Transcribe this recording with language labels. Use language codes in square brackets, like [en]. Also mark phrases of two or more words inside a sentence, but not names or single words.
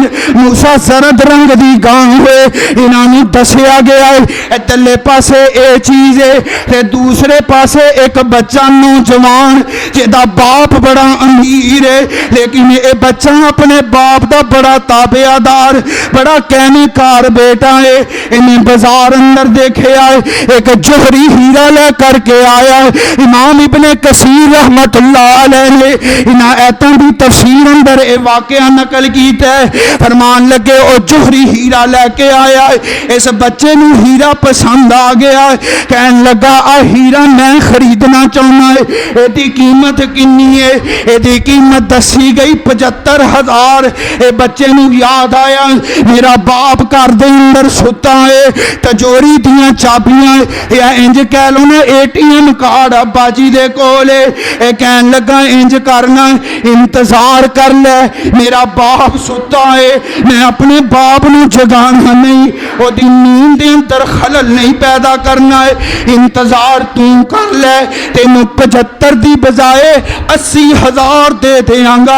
[pa] موسیٰ زرد رنگ دی گاں ہوئے. انہوں نے دسیا گیا ہے ادھرلے پاسے اے چیز ہے تے دوسرے پاسے ایک بچہ نوجوان جدا باپ بڑا امیر ہے, لیکن اے بچہ اپنے باپ دا بڑا تابعدار بڑا کہنے کار بیٹا ہے. انہیں بازار اندر دیکھے آئے ایک جوہری ہیرا لے کر کے آیا. امام ابن کثیر [ar] رحمت اللہ علیہ [pa] نے انہاں ایتاں دی تفسیر اندر اے واقعہ نقل کیتا ہے. فرمان لگے او جوہری ہیرا لے کے آیا ہے. اس بچے نو ہیرا پسند آ گیا ہے. کہن لگا آ ہیرا میں خریدنا چاہنا ہے. ایدی قیمت کنی ہے؟ ایدی قیمت دسی گئی 75,000. اے بچے نو یاد آیا میرا باپ گھر دے اندر ستا ہے, تجوری دیاں چابیاں یا انج کہہ لو نا ATM کارڈ ابا جی دے کولے. اے کہن لگا انج کرنا انتظار کر لے میرا باپ ستا ہے, میں اپنے باپ نو جگانا نہیں, او دی نیند دے اندر خلل نہیں پیدا کرنا ہے. انتظار تو کر لے تینوں 75 دی بجائے 80,000 دے دیاں گا.